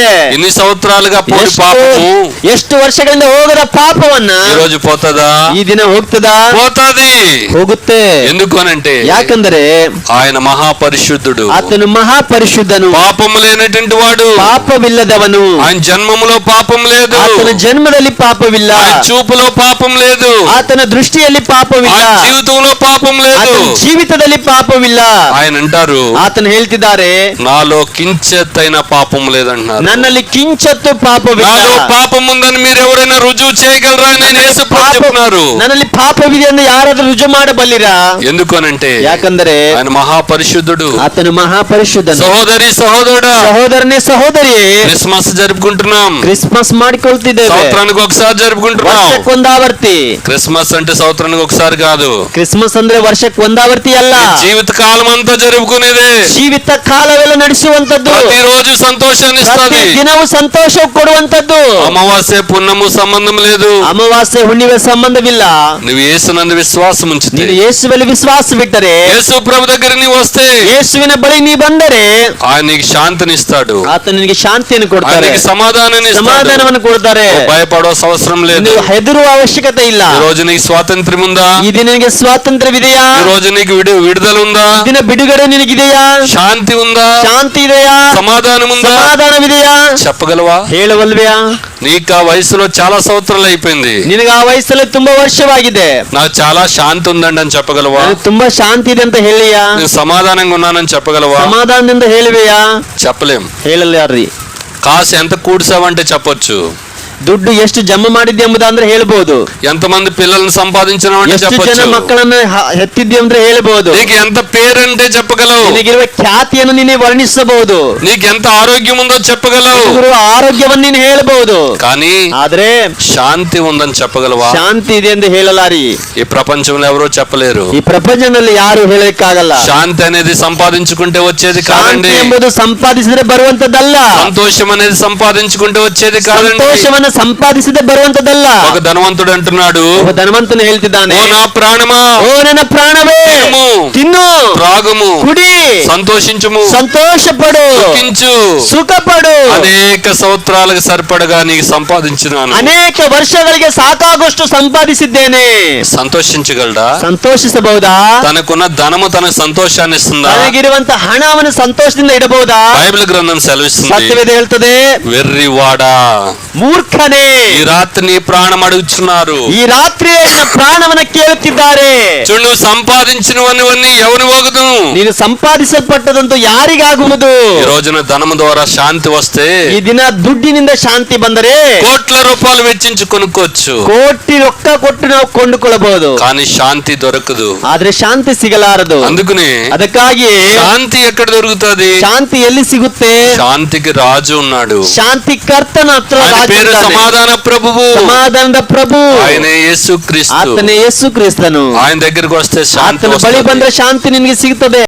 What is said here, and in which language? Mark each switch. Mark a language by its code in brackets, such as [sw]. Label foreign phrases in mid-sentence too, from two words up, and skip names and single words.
[te] ఎన్ని సంవత్సరాలుగా పోని పాపము [kn] ಎಷ್ಟು ವರ್ಷಗಳಿಂದ ಹೋಗದ ಪಾಪವನ್ನ [te] ఈ రోజు పోతదా? [kn] ಈ ದಿನ ಹೋಗ್ತದಾ? [te] పోతాది. [kn] ಹೋಗುತ್ತೆ. [te] ఎందుకు అనంటే [kn] ಯಾಕಂದರೆ [te] ఆయన మహాపరిశుద్ధుడు, [kn] ಆತನು ಮಹಾಪರಿಶುದ್ಧನು, [te] పాపము లేనటువంటి వాడు. [kn] ಪಾಪವಿಲ್ಲದವನು. [te] ఆయన జన్మములో పాపం లేదు, [kn] ಆತನ ಜನ್ಮದಲ್ಲಿ ಪಾಪವಿಲ್ಲ, [te] ఆయన చూపులో పాపం లేదు, [kn] ಆತನ ದೃಷ್ಟಿಯಲ್ಲಿ ಪಾಪವಿಲ್ಲ, [te] ఆయన జీవితంలో పాపం లేదు. [kn] ಆತನ ಜೀವಿತದಲ್ಲಿ ಪಾಪವಿಲ್ಲ. [te] ఆయన అంటారు, [kn] ಆತನು ಹೇಳ್ತಿದ್ದಾರೆ, [te] నాలో కించెత్తైన పాపం లేదంటున్నారు. [kn] ನನ್ನಲ್ಲಿ ಕಿಂಚತ್ತು ಪಾಪವಿಲ್ಲ. [te] నాలో పాపం ఉందని మీరు ఎవరైనా రుజువు చేయగలరా అని నేను యేసు ప్రభు చెప్తున్నారు. [kn] ನನ್ನಲ್ಲಿ ಪಾಪವಿದೆ ಎಂದು ಯಾರಾದ್ರೂ ರುಜು ಮಾಡಬಲ್ಲಿರಾ? [te] ఎందుకు అనంటే [kn] ಯಾಕಂದರೆ [te] ఆయన మహాపరిశుద్ధుడు. [kn] ಆತನು ಮಹಾಪರಿಶುದ್ಧನು. [te] సహోదరి సహోదరుడా, [kn] ಸಹೋದರನೇ ಸಹೋದರಿ, [te] క్రిస్మస్ జరుపుకుంటున్నాం. [kn] ಕ್ರಿಸ್ಮಸ್ ಮಾಡಿಕೊಳ್ತಿದ್ದೇವೆ. [te] సంవత్సరానికి ఒకసారి జరుపుకుంటున్నాం. [kn] ವರ್ಷಕ್ಕೊಂದಾವರ್ತಿ. [te] క్రిస్మస్ అంటే సంవత్సరానికి ఒకసారి కాదు, [kn] ಕ್ರಿಸ್ಮಸ್ ಅಂದ್ರೆ ವರ್ಷಕ್ಕೆ ಒಂದಾವರ್ತಿ ಅಲ್ಲ, [te] జీవిత కాలం అంతా జరుపుకునేదే. [kn] ಜೀವಿತ ಕಾಲವೆಲ್ಲ ನಡೆಸುವಂತದ್ದು, [te] ప్రతిరోజు సంతోషాన్ని ఇస్తుంది. [kn] ಪ್ರತಿ ದಿನವೂ ಸಂತೋಷ ಕೊಡುವಂತದ್ದು. [te] అమావాస్య పున్నము సంబంధం లేదు. [kn] ಅಮಾವಾಸ್ಯೆ ಹುಣ್ಣಿಮೆ ಸಂಬಂಧವಿಲ್ಲ. [te] నువ్వు యేసునందు విశ్వాసం ఉంచితే, [kn] ನೀನು ಯೇಸುವಲ್ಲಿ ವಿಶ್ವಾಸ ಬಿಟ್ಟರೆ, [te] యేసు ప్రభు దగ్గర నీవు వస్తే [kn] ಯೇಸುವಿನ ಬಳಿ ನೀ ಬಂದರೆ [te] ఆయన నీకు శాంతినిస్తాడు, [kn] ಆತ ನಿನಗೆ ಶಾಂತಿಯನ್ನು ಕೊಡ್ತಾರೆ, [te] ఆయనకి సమాధానాన్ని ఇస్తాడు. [kn] ಸಮಾಧಾನವನ್ನು ಕೊಡ್ತಾರೆ. [te] భయపడవలసిన అవసరం లేదు. [kn] ನೀವು ಹೆದರುವ ಅವಶ್ಯಕತೆ ಇಲ್ಲ. [te] ఈ రోజు నీకు స్వాతంత్ర్యం ఉందా? [kn] ಈ ದಿನ ನಿನಗೆ ಸ್ವಾತಂತ್ರ್ಯವಿದೆಯಾ? [te] ఈ రోజు నీకు విడుదల ఉందా? [kn] ಈ ದಿನ ಬಿಡುಗಡೆ ನಿನಗಿದೆಯಾ? [te] శాంతి ఉందా? [kn] ಶಾಂತಿ ಇದೆಯಾ? [te] సమాధానం ఉందా? [kn] ಸಮಾಧಾನವಿದೆಯಾ? [te] చెప్పగలవా? [kn] ಹೇಳವಲ್ವ್ಯಾ? [te] నీకు ఆ వయసులో చాలా సంవత్సరాలు అయిపోయింది, [kn] ನಿನಗೆ ಆ ವಯಸ್ಸಲ್ಲಿ ತುಂಬಾ ವರ್ಷವಾಗಿದೆ, [te] నాకు చాలా శాంతి ఉందండి అని చెప్పగలవా? [kn] ನನಗೆ ತುಂಬಾ ಶಾಂತಿ ಇದೆ ಅಂತ ಹೇಳಿಯಾ? [te] నేను సమాధానంగా ఉన్నానని చెప్పగలవా? [kn] ಸಮಾಧಾನದಿಂದ ಹೇಳುವೆಯಾ? [te] చెప్పలేం. [kn] ಹೇಳಲ್ಯಾರ್ರಿ. [te] కాసు ఎంత కూడ్చావంటే చెప్పొచ్చు, [kn] ದುಡ್ಡು ಎಷ್ಟು ಜಮಾ ಮಾಡಿದ್ದೆ ಎಂಬುದಂದ್ರೆ ಹೇಳ್ಬಹುದು, [te] ఎంతమంది పిల్లల్ని సంపాదించినావంటే [kn] ಎಷ್ಟು ಜನ [te] చెప్పొచ్చు, [kn] ಮಕ್ಕಳನ್ನ ಹೆತ್ತಿದ್ದೆ ಅಂದ್ರೆ ಹೇಳ್ಬಹುದು, [te] నీకు ఎంత పేరంటే చెప్పగలవు, [kn] ನಿನಗಿರುವ ಖ್ಯಾತಿಯನ್ನು ನೀನೆ ವರ್ಣಿಸಬಹುದು, [te] నీకు ఎంత ఆరోగ్యం ఉందో చెప్పగలవు. [kn] ನಿನಗಿರುವ ಆರೋಗ್ಯವನ್ನು ನೀನು ಹೇಳಬಹುದು. [te] కానీ [kn] ಆದ್ರೆ [te] శాంతి ఉందని చెప్పగలవా? [kn] ಶಾಂತಿ ಇದೆ ಎಂದು ಹೇಳಲಾರಿ. [te] ఈ ప్రపంచంలో ఎవరో చెప్పలేరు. [kn] ಈ ಪ್ರಪಂಚದಲ್ಲಿ ಯಾರು ಹೇಳಲಿಕ್ಕಾಗಲ್ಲ. [te] శాంతి అనేది సంపాదించుకుంటే వచ్చేది [kn] ಶಾಂತಿ [te] కాదండి. [kn] ಎಂಬುದು ಸಂಪಾದಿಸಿದ್ರೆ ಬರುವಂತದ್ದಲ್ಲ. [te] సంతోషం అనేది సంపాదించుకుంటే వచ్చేది కాదండి. [kn] ಸಂತೋಷವನ್ನು ಸಂಪಾದಿಸದೆ ಬರುವಂತದ್ದಲ್ಲ. [te] ఒక ధనవంతుడు అంటున్నాడు, [kn] ಒಬ್ಬ ಧನವಂತನು ಹೇಳ್ತಿದ್ದಾನೆ, [te] ఓ నా ప్రాణమా, [kn] ಓ ನನ್ನ ಪ್ರಾಣವೇ, [te] తినుము, [kn] ತಿನ್ನು, [te] త్రాగుము, [kn] ಕುಡಿ, [te] సంతోషించుము, [kn] ಸಂತೋಷ ಪಡು, [te] సుఖించు. [kn] ಸುಖ ಪಡು. [te] అనేక సంవత్సరాలకు సరిపడగా నీకు సంపాదించినాను. [kn] ಅನೇಕ ವರ್ಷಗಳಿಗೆ ಸಾಕಾಗುವಷ್ಟು ಸಂಪಾದಿಸಿದ್ದೇನೆ. [te] సంతోషించగలడా? [kn] ಸಂತೋಷಿಸಬಹುದಾ? [te] తనకున్న ధనము తనకు సంతోషాన్ని ఇస్తుందా? [kn] ತನಗಿರುವಂತ ಹಣವನ್ನು ಸಂತೋಷದಿಂದ ಇಡಬಹುದಾ? [te] బైబిల్ గ్రంథం సెలవిస్తుంది, [kn] ಸತ್ಯವೇದ ಹೇಳ್ತದೆ, [te] వెర్రివాడా, [kn] ಮೂರ್ಖನೇ, [te] ఈ రాత్రి నీ ప్రాణం అడుగుచున్నారు. [kn] ಈ ರಾತ್ರಿ ನಿನ್ನ ಪ್ರಾಣವನ್ನ ಕೇಳುತ್ತಿದ್ದಾರೆ. [te] చూడు, నువ్వు సంపాదించినవన్నీ ఎవరు పోగదు? [kn] ನೀನು ಸಂಪಾದಿಸಲ್ಪಟ್ಟದಂತೂ ಯಾರಿಗಾಗುವುದು? [te] ఈ రోజున ధనము ద్వారా శాంతి వస్తే [kn] ಈ ದಿನ ದುಡ್ಡಿನಿಂದ ಶಾಂತಿ ಬಂದರೆ [te] కోట్ల రూపాయలు వెచ్చించి కొనుక్కోవచ్చు, [kn] ಕೋಟಿ ರೊಕ್ಕ ಕೊಟ್ಟು ನಾವು ಕೊಂಡುಕೊಳ್ಳಬಹುದು, [te] కానీ శాంతి దొరకదు. [kn] ಆದ್ರೆ ಶಾಂತಿ ಸಿಗಲಾರದು. [te] అందుకనే [kn] ಅದಕ್ಕಾಗಿ [te] శాంతి ఎక్కడ దొరుకుతుంది? [kn] ಶಾಂತಿ ಎಲ್ಲಿ ಸಿಗುತ್ತೆ? [te] శాంతికి రాజు ఉన్నాడు, [kn] ಶಾಂತಿ ಕರ್ತನ ಹತ್ರ [te] ఆయన [kn] ರಾಜ [te] పేరు [kn] ಇದ್ದಾನೆ. ಸಮಾಧಾನ ಪ್ರಭುವು, ಸಮಾಧಾನದ ಪ್ರಭು [te] ఆయనే యేసు క్రీస్తు. [kn] ಆತನೇ ಯೇಸು ಕ್ರಿಸ್ತನು. [te] ఆయన దగ్గరికి వస్తే శాంతి [kn] ಆತನ ಬಳಿ [te] వస్తుంది. [kn] ಬಂದ್ರೆ ಶಾಂತಿ ನಿನಗೆ ಸಿಗ್ತದೆ.